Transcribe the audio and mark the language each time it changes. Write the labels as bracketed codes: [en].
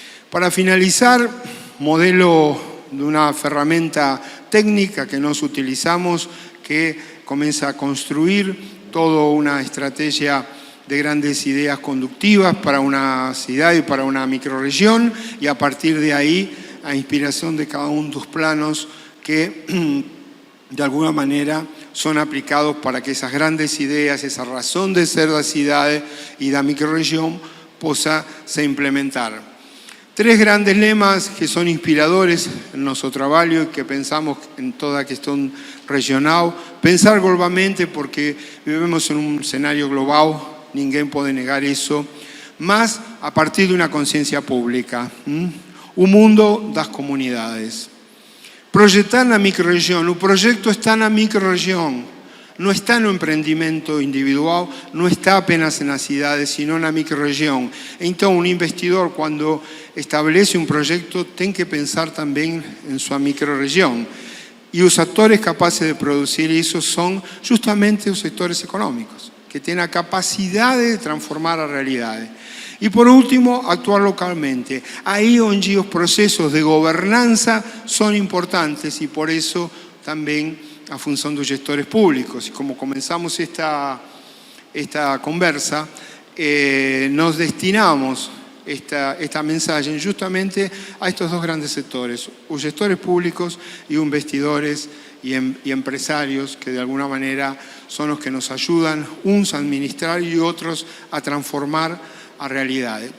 [es] Para finalizar, modelo de una herramienta técnica que nos utilizamos que comienza a construir toda una estrategia de grandes ideas conductivas para una ciudad y para una microrregión, y a partir de ahí a inspiración de cada uno de los planos que de alguna manera son aplicados para que esas grandes ideas, esa razón de ser de la ciudad y de la microrregión pueda se implementar. 3 grandes lemas que son inspiradores en nuestro trabajo y que pensamos en toda cuestión regional. Pensar globalmente porque vivimos en un escenario global [pt] ninguém pode negar isso, mas a partir de uma consciência pública. O mundo das comunidades. Projetar na microrregião, o projeto está na microrregião, não está no empreendimento individual, não está apenas nas cidades, sino na microrregião. Então, um investidor, quando estabelece um projeto, tem que pensar também em sua microrregião. E os atores capazes de produzir isso são justamente os setores econômicos, que têm a capacidade de transformar a realidade. [es] E, por último, actuar localmente. [pt] Aí onde os processos de governança são importantes e, por isso, também a função dos gestores públicos. E como começamos esta conversa, nos destinamos esta mensagem justamente a estes dois grandes setores, os gestores públicos e os investidores e empresários, que de alguma maneira são os que nos ajudam, uns a administrar e outros a transformar a realidade.